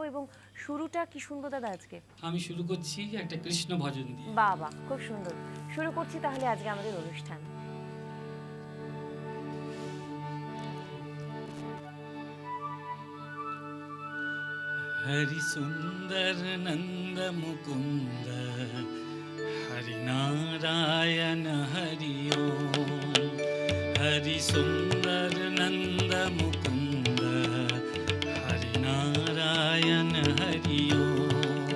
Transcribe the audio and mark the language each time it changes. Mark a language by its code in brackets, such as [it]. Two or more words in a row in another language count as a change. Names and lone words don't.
[bn] এবং শুরুটা কি শুনবো দাদা আজকে? আমি শুরু করছি একটা কৃষ্ণ ভজন দিয়ে। বাবা, খুব সুন্দর। শুরু করছি তাহলে আজকে আমাদের অনুষ্ঠান। [sa] हरि सुंदर नंद मुकुंद हरि नारायण हरि ओम। हरि सुंदर नंद मुकुंद हरि नारायण हरि ओम।